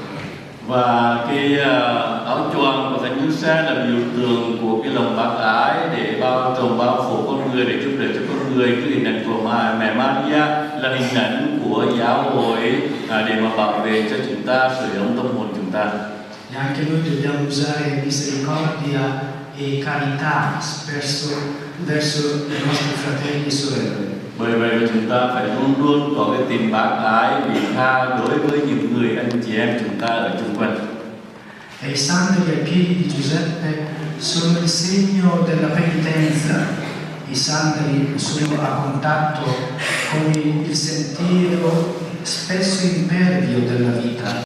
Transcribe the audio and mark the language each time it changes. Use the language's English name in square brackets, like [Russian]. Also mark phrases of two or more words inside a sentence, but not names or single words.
[Vietnamese] Và cái áo choàng của Thánh Giuse là biểu tượng của cái lòng bác ái để bao trùm bao phủ con người, để giúp đỡ cho con người. Cái hình ảnh của mẹ Maria là hình ảnh của giáo hội để mà bảo vệ cho chúng ta, sưởi ấm tâm hồn chúng ta. [Italian] E anche noi dobbiamo usare misericordia e carità verso i nostri fratelli e sorelle. [Vietnamese] Bởi vậy là chúng ta phải luôn luôn có cái tình bác ái, vị tha đối với những người anh chị em chúng ta ở chung quanh. [Italian] E i sandali ai piedi di Giuseppe sono il segno della penitenza. I sandali sono a contatto con il sentiero spesso impervio della vita.